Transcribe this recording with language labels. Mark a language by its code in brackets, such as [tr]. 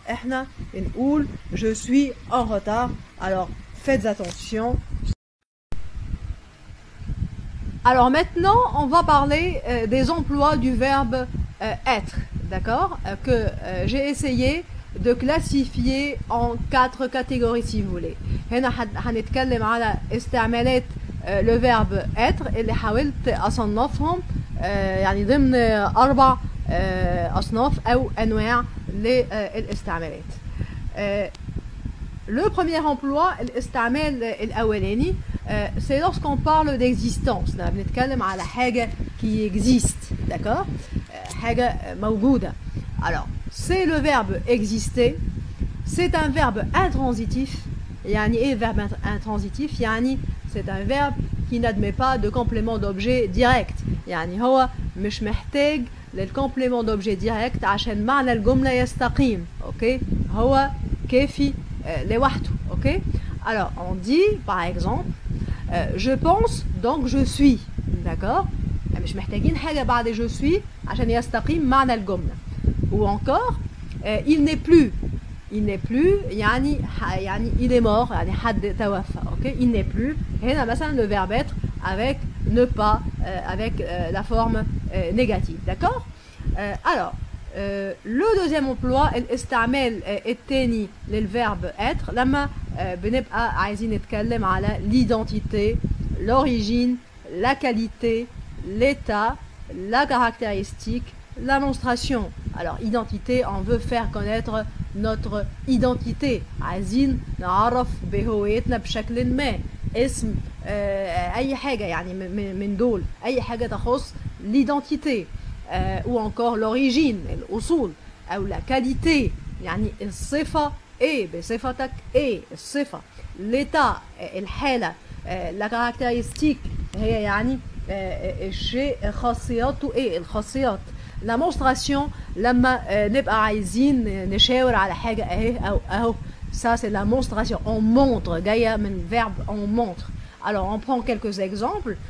[ar] احنا بنقول [fr] je suis en retard. Alors faites attention. Alors maintenant, on va parler des emplois du verbe être, d'accord, que j'ai essayé de classifier en 4 catégories si vous voulez. [ar] هنا هنتكلم على استعمالات [fr] le verbe être [ar] اللي حاولت أصنفهم يعني ضمن 4 أصناف أو أنواع للاستعمالات. [fr] Le premier emploi, [ar] الاستعمال الأولاني, [fr] c'est lorsqu'on parle d'existence. Là, [ar] بنتكلم على حاجة [fr] qui existe, d'accord? [ar] حاجة موجودة. [fr] Alors, c'est le verbe exister. C'est un verbe intransitif. [ar] يعني إيه [fr] verbe intransitif? يعني c'est un verbe qui n'admet pas de complément d'objet direct. [ar] يعني هو مش محتاج للcomplément d'objet direct عشان معنى الجملة يستقيم. أوكي؟ هو كافي لوحده. [fr] أوكي؟ Alors, on dit, par exemple, je pense, donc je suis. D'accord? [ar] مش محتاجين حاجة بعد je suis عشان يستقيم معنى الجملة. [fr] Ou encore, il n'est plus. Il n'est plus, يعني il est mort, [ar] يعني حد توفى. [fr] Okay? Il n'est plus. [ar] هنا مثلا [fr] le verbe être avec ne pas, avec la forme négative. D'accord? Alors, le deuxième emploi [ar] الاستعمال الثاني [fr] للverbe être [ar] لما بنبقى عايزين نتكلم على [fr] l'identité, l'origine, la qualité, l'état, la caractéristique, la monstration. Alors, identité, on veut faire connaître notre identité. [ar] عايزين نعرف بهويتنا بشكل ما. اسم أي حاجة يعني من دول أي حاجة تخص l'identité. [fr] Ou encore l'origine, [ar] الأصول. أو la qualité يعني الصفة إيه بصفتك إيه الصفة. [fr] l'état [ar] الحالة. la caractéristique هي يعني الشيء خاصياته إيه الخاصيات. la monstration لما نبقى عايزين نشاور على حاجة أهي أو أهو. [fr] ça c'est la monstration. on montre [ar] جاية من [fr] verbe on montre. Alors on prend quelques exemples.